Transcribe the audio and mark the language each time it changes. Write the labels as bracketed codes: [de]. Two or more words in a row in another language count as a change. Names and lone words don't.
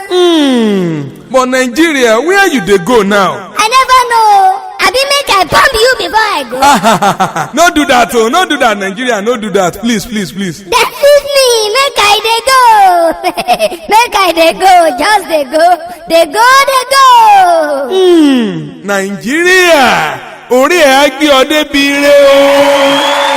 [pcm] But Nigeria, where you dey go now? I never know. Abi make I bomb you before I go. No do that, oh. No do that, Nigeria. No do that. Please. Then leave me. Make I dey go. Make I dey go. Just dey go. Nigeria, [yo] orí ẹ̀ á gbé ọ débi ire o.